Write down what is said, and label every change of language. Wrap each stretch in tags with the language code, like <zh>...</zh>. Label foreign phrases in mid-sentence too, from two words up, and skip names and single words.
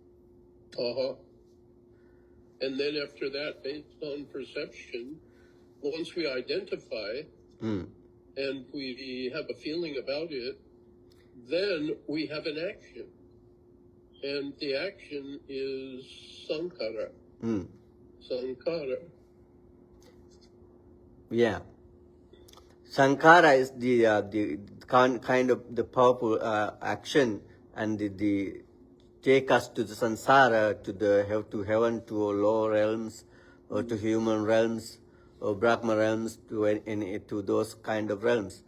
<en>And then after that, based on perception, once we identify and we have a feeling about it, then we have an action. And the action is sankhara. Sankhara. Yeah. Sankhara is the kind of the powerful action, and the take us to the samsara, to heaven, to lower realms, or to human realms, or Brahma realms, to those kind of realms.</en>